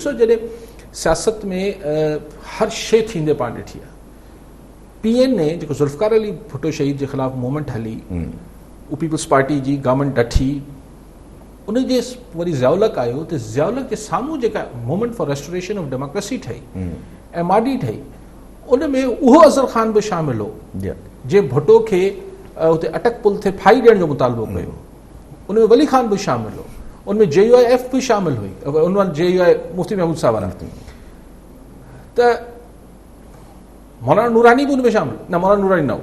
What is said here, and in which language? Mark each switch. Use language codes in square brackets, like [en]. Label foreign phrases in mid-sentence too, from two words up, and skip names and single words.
[sd] ॾिसो जॾहिं सियासत में हर शइ थींदे पाण ॾिठी आहे, PNA जेको ज़ुल्फ़िकार अली भुट्टो शहीद जे ख़िलाफ़ु मूवमेंट हली, पीपल्स पार्टी जी गवर्नमेंट डठी, उनजे वरी ज़ियाउलक आयो त ज़ियाउलक जे साम्हूं जेका मूवमेंट फॉर रेस्टोरेशन ऑफ डेमोक्रेसी ठही, MRD ठही, उन में उहो अज़हर ख़ान बि शामिल हो जंहिं भुट्टो खे हुते अटक पुल ते फाई ॾियण जो मुतालबो कयो, उनमें वली ख़ान बि शामिल हो, उनमें JUIF बि शामिल हुई, उन JUI मुफ्ती महमूद साहब वारा, त मौलाना नूरानी बि उनमें शामिल न, मौलाना नूरानी न हो।